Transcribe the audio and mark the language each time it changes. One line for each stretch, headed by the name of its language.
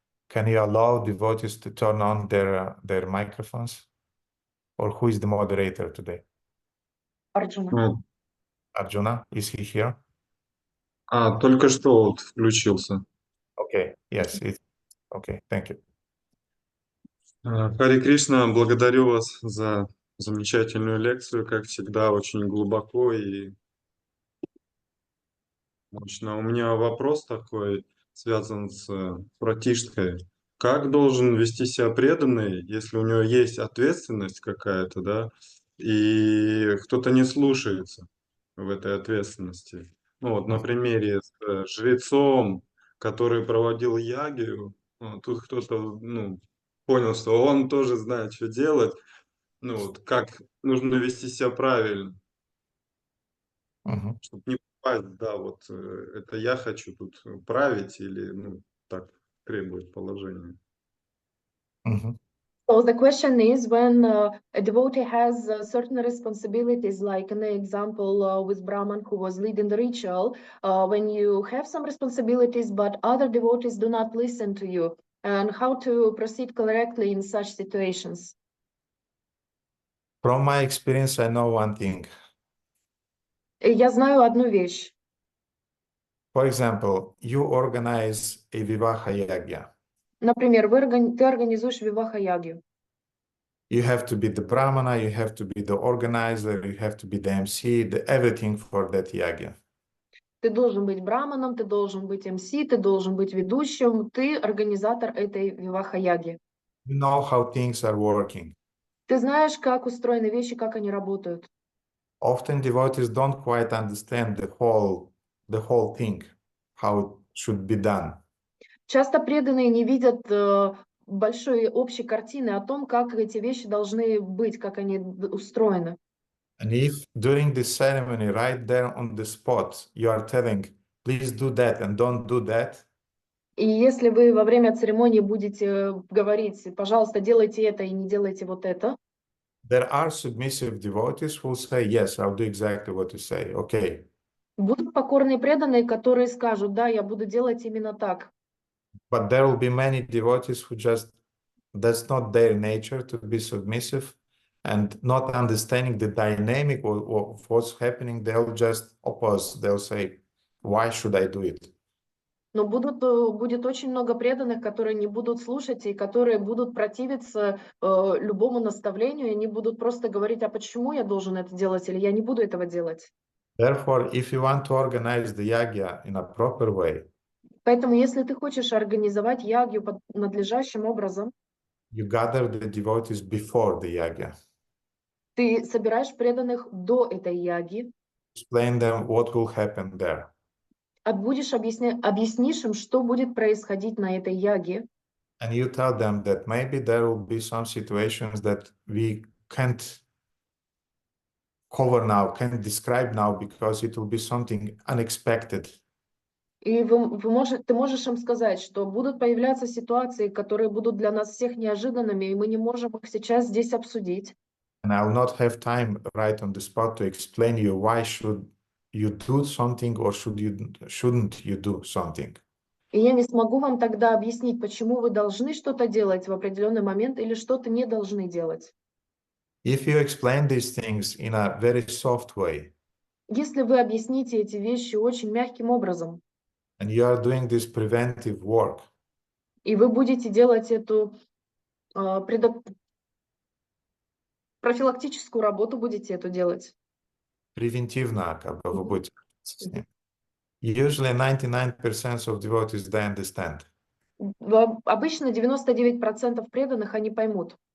English: Can you allow devotees to turn on their microphones? Or who is the moderator today?
Russian: Арджуна.
English: Arjuna, is he here?
Russian: Только что вот включился.
English: Okay, yes, okay, thank you.
Russian: Харе Кришна, благодарю вас за замечательную лекцию, как всегда, очень глубоко и мощно. У меня вопрос такой, связан с братишкой. Как должен вести себя преданный, если у него есть ответственность какая-то, да, и кто-то не слушается в этой ответственности? Ну вот на примере с жрецом, который проводил ягию, тут кто-то, понял, что он тоже знает, что делать, вот как нужно вести себя правильно, чтобы не попасть, да, вот это я хочу тут править или, так требует положение.
English: So the question is, when a devotee has certain responsibilities, like an example with Brahman who was leading the ritual, when you have some responsibilities, but other devotees do not listen to you, and how to proceed correctly in such situations? From my experience, I know one thing.
Russian: Я знаю одну вещь.
English: For example, you organize a Vivaha Yagya.
Russian: Например, ты организуешь виваха-ягью.
English: You have to be the Brahmana, you have to be the organizer, you have to be the MC, everything for that Yagya.
Russian: Ты должен быть браманом, ты должен быть МС, ты должен быть ведущим, ты организатор этой виваха-яги.
English: You know how things are working.
Russian: Ты знаешь, как устроены вещи, как они работают.
English: Often devotees don't quite understand the whole thing, how it should be done.
Russian: Часто преданные не видят большой общей картины о том, как эти вещи должны быть, как они устроены.
English: And if during this ceremony, right there on the spot, you are telling, please do that and don't do that,
Russian: И если вы во время церемонии будете говорить, пожалуйста, делайте это и не делайте вот это,
English: there are submissive devotees who will say, yes, I'll do exactly what you say. Okay.
Russian: будут покорные преданные, которые скажут, да, я буду делать именно так.
English: But there will be many devotees who just, that's not their nature to be submissive, and not understanding the dynamic of what's happening, they'll just oppose. They'll say, why should I do it?
Russian: Но будет очень много преданных, которые не будут слушать и которые будут противиться любому наставлению, и они будут просто говорить, а почему я должен это делать, или я не буду этого делать.
English: Therefore, if you want to organize the yagya in a proper way,
Russian: Поэтому, если ты хочешь организовать ягью надлежащим образом,
English: you gather the devotees before the yagya.
Russian: ты собираешь преданных до этой яги,
English: Explain them what will happen there.
Russian: объяснишь им, что будет происходить на этой яге,
English: And you tell them that maybe there will be some situations that we can't cover now, can't describe now, because it will be something unexpected.
Russian: и ты можешь им сказать, что будут появляться ситуации, которые будут для нас всех неожиданными, и мы не можем их сейчас здесь обсудить.
English: And I will not have time right on the spot to explain you why should you do something or shouldn't you do something.
Russian: И я не смогу вам тогда объяснить, почему вы должны что-то делать в определенный момент или что-то не должны делать.
English: If you explain these things in a very soft way,
Russian: Если вы объясните эти вещи очень мягким образом,
English: and you are doing this preventive work,
Russian: и вы будете делать эту профилактическую работу, будете эту делать. превентивно, как бы вы будете с ним.
English: Usually 99% of devotees, they understand.
Russian: Обычно 99% преданных они поймут.